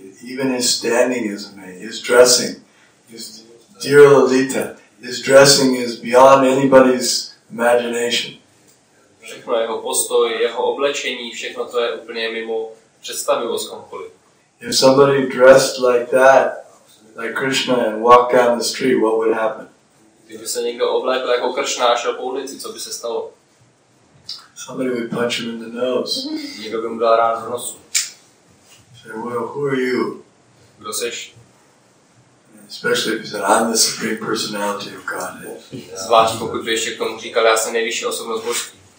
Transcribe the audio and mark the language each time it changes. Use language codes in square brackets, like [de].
[en] Even his standing is amazing. His dressing, his dear Lalita, his dressing is beyond anybody's imagination. [cs] Všechno jeho postoj, jeho oblečení, všechno to je úplně mimo představivost komukoliv. [en] If somebody dressed like that, like Krishna, and walked down the street, what would happen? [cs] Kdyby se někdo oblékl jako Kršna a šel po ulici, co by se stalo? [en] Somebody would punch him in the nose. [cs] Někdo by mu dal rád do nosu. [en] Say, well, who are you? [cs] Kdo seš? [en] Especially if he said, I'm the Supreme Personality of Godhead. [cs] Zvlášť pokud by ještě k tomu říkal, já jsem nejvyšší osobnost božství.